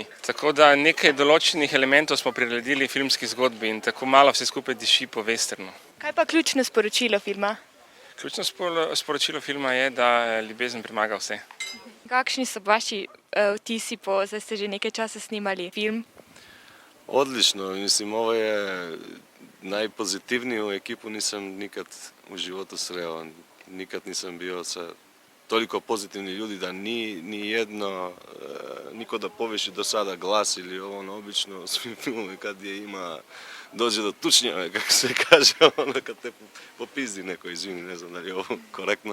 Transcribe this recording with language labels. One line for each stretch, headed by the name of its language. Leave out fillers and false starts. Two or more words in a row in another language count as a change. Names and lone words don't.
Slovenian: Tako da nekaj določenih elementov smo priredili filmski zgodbi in tako malo vse skupaj diši po westernu. Kaj pa ključno sporočilo filma? Ključno sporočilo filma je, da ljubezen premaga vse. Kakšni so vaši vtisi zdaj ste že nekaj časa snimali film?
Croatian: Odlično, mislim, ovo je najpozitivniju ekipu nisam nikad u životu sreo. Nikad nisam bio sa toliko pozitivnih ljudi da ni jedno, niko da poviši do sada glas ili ovo obično u svim filmove kad dođe do tučnjave, kako se kaže, kad te popizdi neko, izvini, ne znam da li je ovo korektno.